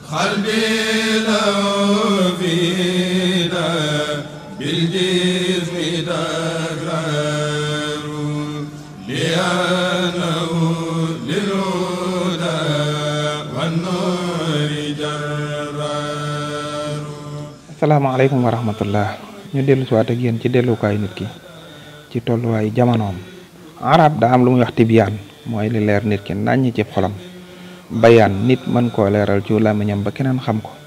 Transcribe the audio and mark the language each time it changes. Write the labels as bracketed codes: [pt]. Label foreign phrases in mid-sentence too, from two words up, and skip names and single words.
[ar] قلبي لو فينا بالجسم تكرار لأنه للهدى والنور جرار. السلام عليكم ورحمة الله. [wo] ñu dellu si waat ak yéen ci dellukaay nit ki ci tolluwaayu jamonoom. arab daa am lu muy wax tibyaan mooy li leer nit ki naññ ci xolam. bayaan nit mën koo leeral ci làmmiñam ba keneen xam ko.